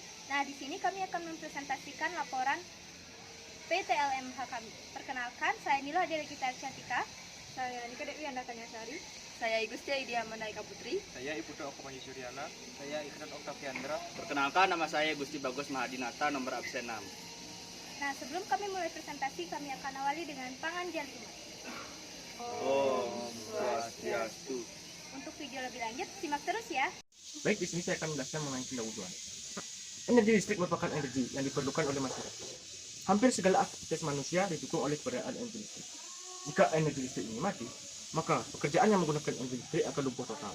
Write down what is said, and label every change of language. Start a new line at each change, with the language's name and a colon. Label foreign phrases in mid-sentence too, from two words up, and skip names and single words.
Indonesian: Nah, di sini kami akan mempresentasikan laporan PTLMH kami. Perkenalkan, saya Nila Delegita Cantika. Saya Nika Dewi Andakanya Sari. Saya Igustia Idia Mandaika Putri. Saya Ibu Okomanyu Suryana. Saya Ikran Oktaviandra. Perkenalkan, nama saya Gusti Bagus Mahadinata, nomor absen 6. Nah, sebelum kami mulai presentasi, kami akan awali dengan panganjali umat.
Sanskrit: Om Swastiastu.
Indonesian: Untuk video lebih lanjut, simak terus ya. Baik, di sini saya akan menjelaskan mengenai pendahuluan. Energi listrik merupakan energi yang diperlukan oleh masyarakat. Hampir segala aktivitas manusia didukung oleh keberadaan energi listrik. Jika energi listrik ini mati, maka pekerjaan yang menggunakan energi listrik akan lumpuh total.